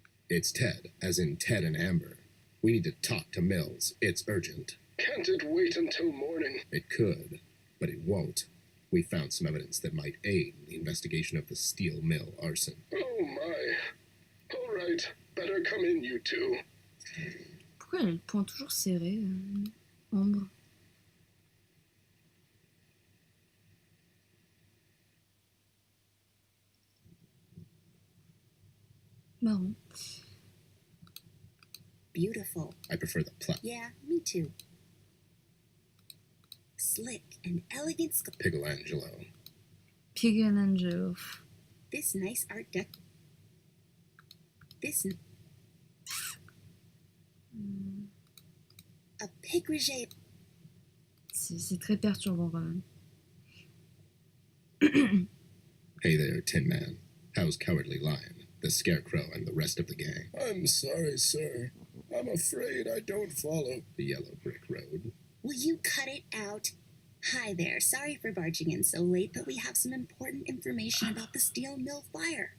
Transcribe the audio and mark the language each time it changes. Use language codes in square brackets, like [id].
[en] It's Ted, as in Ted and Amber. We need to talk to Mills. It's urgent. Can't it wait until morning? It could, but it won't. We found some evidence that might aid in the investigation of the steel mill arson. Oh my. All right. Better come in, you two. [fr] Pourquoi elle a le poing toujours serré, Ambre? Marrant. [en] Beautiful. I prefer the plot. Yeah, me too. Slick and elegant Pichelangelo. Pig and Angel. This nice art deck. This. A pigriger. [fr] C'est très perturbant, quand même. [en] Hey there, Tin Man. How's Cowardly Lion, the Scarecrow, and the rest of the gang? I'm sorry, sir. I'm afraid I don't follow. The yellow brick road. Will you cut it out? Hi there. Sorry for barging in so late, but we have some important information about the steel mill fire.